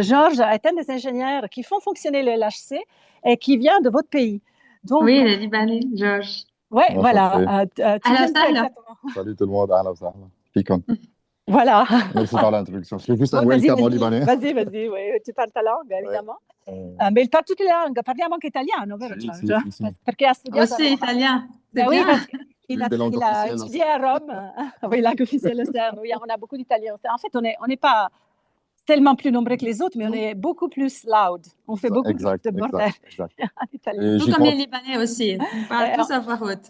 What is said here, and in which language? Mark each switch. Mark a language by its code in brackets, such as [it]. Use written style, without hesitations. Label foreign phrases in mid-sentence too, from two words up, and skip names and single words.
[fr] Georges est un des ingénieurs qui font fonctionner le LHC et qui vient de votre pays. Donc, Oui, le Libanais, Georges. Oui, Enchanté. voilà. Tu Alors, viens ça, de là. exactement. Salut tout le monde, [ar] أهلا وسهلا. [fr] Fikum. Voilà. Merci par l'introduction. Je fais juste un Ouais, welcome au Libanais. Vas-y, oui, tu parli ta langue, évidemment. [it] Ma il parla tutte le lingue, parliamo anche italiano, vero Sì, Giorgio? sì. Perché ha studiato a [fr] Aussi [it] Roma. [fr] italien. C'est Oui, bien. parce qu'il Une des langues il a officielles. étudié à Rome. Oui, langue officielle CERN. Oui, on a beaucoup d'Italiens. En fait, on n'est pas tellement plus nombreux que les autres, mais on est beaucoup plus loud. On fait beaucoup plus de bordel en italien. Tout comme les Libanais aussi. On parle tous à voix haute.